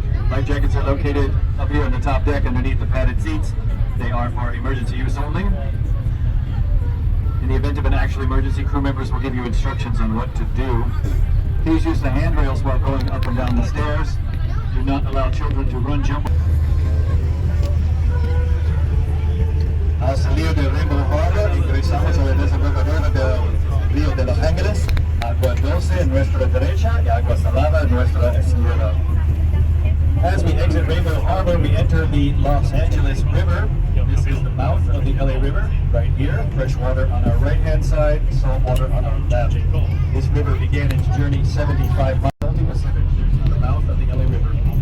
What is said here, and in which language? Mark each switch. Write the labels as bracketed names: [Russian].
[English] Life jackets are located up here on the top deck underneath the padded seats. They are for emergency use only. In the event of an actual emergency, crew members will give you instructions on what to do. Please use the handrails while going up and down the stairs. Do not allow children to run, jump. [Spanish] Al salir del Rainbow Harbor, ingresamos al desembocadura del Río de Los Ángeles. Agua dulce en nuestra derecha y agua salada en nuestra izquierda. [English] As we exit Rainbow Harbor, we enter the Los Angeles River. This is the mouth of the LA River, right here. Fresh water on our right-hand side, salt water on our left. This river began its journey 75 miles on the Pacific, the mouth of the LA River.